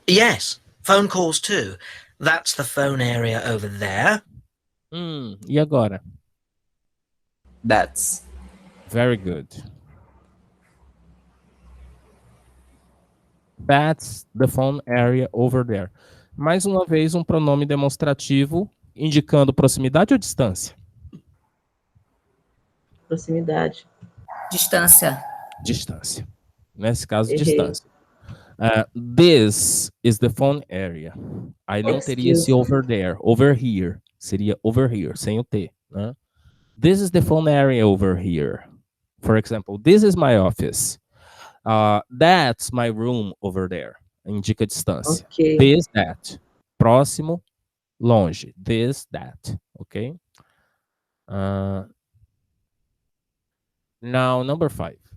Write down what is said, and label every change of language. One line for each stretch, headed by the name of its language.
English: Yes, phone calls too. That's the phone area over there.
Portuguese: E agora?
English: That's. Very good. That's the phone area over there.
Portuguese: Mais uma vez, um pronome demonstrativo indicando proximidade ou distância? Proximidade. Distância. Distância. Nesse caso, Errei. distância.
English: This is the phone area.
Portuguese: Aí não teria esse
English: over there. Over here.
Portuguese: Seria
English: over here,
Portuguese: sem o T. Né?
English: This is the phone area over here. For example, this is my office. That's my room over there.
Portuguese: Indica distância.
English: Ok. This, that.
Portuguese: Próximo, longe.
English: This, that. Ok? Now, number 5.